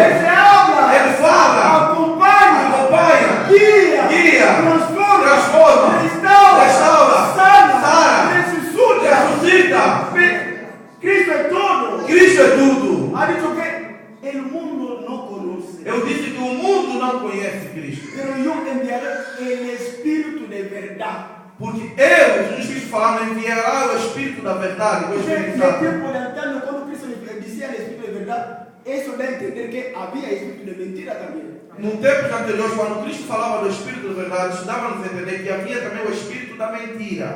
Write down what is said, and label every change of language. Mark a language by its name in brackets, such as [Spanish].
[Spanish] Él se habla. [Portuguese] Ele fala, [Spanish] Acompaña. [Portuguese] acompanha, [Spanish] Guía. Transforma. Restaura. Sana. Resucita. Cristo es todo. [Portuguese] Cristo é tudo. [Spanish] Ha dicho que el mundo no conoce. [Portuguese] Eu disse que o mundo não conhece Cristo. [Spanish] Pero yo enviaré el Espíritu de verdad. [Portuguese] Porque eu, Jesus Cristo falando, enviará o Espírito da verdade, o [Spanish] En [Portuguese] Espírito [Spanish] el [Portuguese] Santo. [Spanish] tiempo de antaño, cuando Cristo le decía el Espíritu de verdad, eso da a entender que había Espíritu de mentira también. [Portuguese] No tempos anteriores, quando Cristo falava do Espírito da verdade, isso dava-nos a entender que havia também o Espírito da mentira.